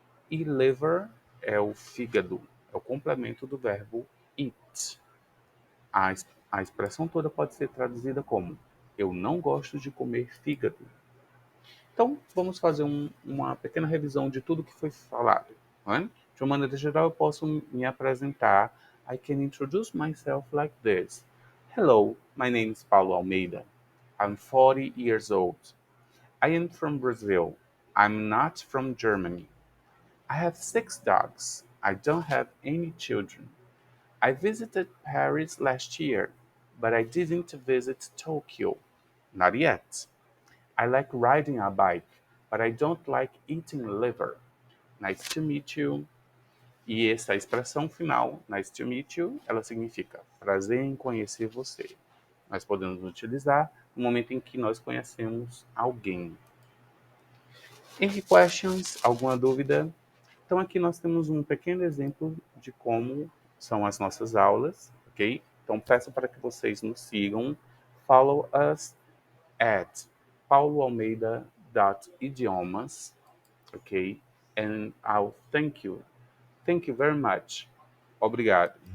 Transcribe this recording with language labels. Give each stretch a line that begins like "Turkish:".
Portuguese: E liver é o fígado, é o complemento do verbo eat. A expressão toda pode ser traduzida como eu não gosto de comer fígado. Então, vamos fazer uma pequena revisão de tudo que foi falado. Não é? De uma maneira geral, eu posso me apresentar.
English: I can introduce myself like this. Hello, my name is Paulo Almeida. I'm 40 years old. I am from Brazil. I'm not from Germany. I have 6 dogs. I don't have any children. I visited Paris last year, but I didn't visit Tokyo. Not yet. I like riding a bike, but I don't like eating liver. Nice to meet you.
Portuguese: E essa expressão final,
English: nice to meet you,
Portuguese: ela significa prazer em conhecer você. Nós podemos utilizar no momento em que nós conhecemos alguém.
English: Any questions?
Portuguese: Alguma dúvida? Então aqui nós temos um pequeno exemplo de como são as nossas aulas, ok? Então peço para que vocês nos sigam.
English: Follow us at pauloalmeida.idiomas, ok? And I'll thank you. Thank you very much.
Portuguese: Obrigado.